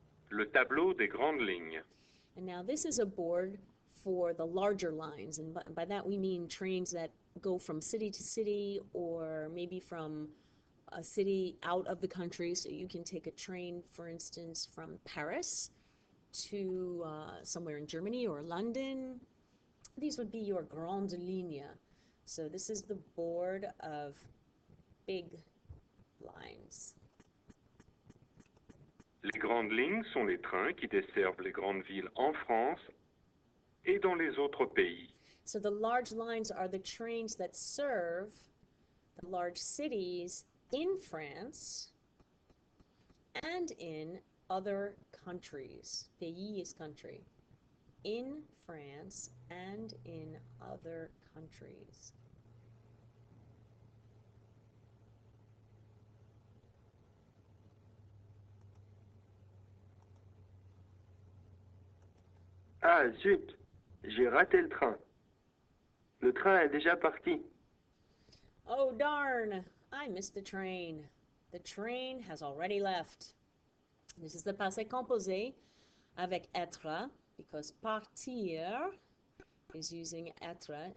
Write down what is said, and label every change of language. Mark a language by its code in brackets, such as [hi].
[fr] Le tableau des grandes lignes. [en] And now this is a board for the larger lines, and by that we mean trains that go from city to city or maybe from a city out of the country. So you can take a train, for instance, from Paris to somewhere in Germany or London. These would be your grande ligne. So this is the board of big lines. [fr] Les grandes lignes sont les trains qui desservent les grandes villes en France et dans les autres pays. [en] So the large lines are the trains that serve the large cities in France and in other countries. Pays is country. In France and in other countries. [fr] Ah zut, j'ai raté le train. Le train est déjà parti. [en] Oh darn, I missed the train. The train has already left. This is the passé composé [fr] avec être, [en] because partir is using être.